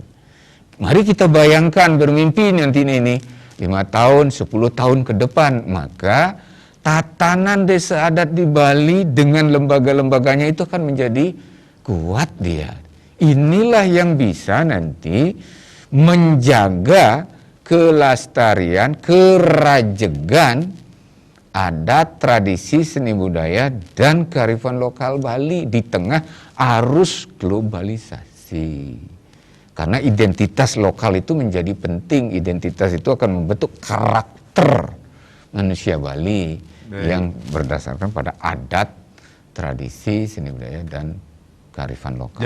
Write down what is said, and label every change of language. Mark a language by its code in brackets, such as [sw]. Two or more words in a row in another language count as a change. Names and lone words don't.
[id] Mari kita bayangkan bermimpi nanti ini 5 tahun, 10 tahun ke depan, maka tatanan desa adat di Bali dengan lembaga-lembaganya itu akan menjadi kuat dia. Inilah yang bisa nanti menjaga kelestarian, kerajegan adat, tradisi, seni budaya, dan kearifan lokal Bali di tengah arus globalisasi. Karena identitas lokal itu menjadi penting, identitas itu akan membentuk karakter manusia Bali yang berdasarkan pada adat, tradisi, seni budaya, dan kearifan lokal.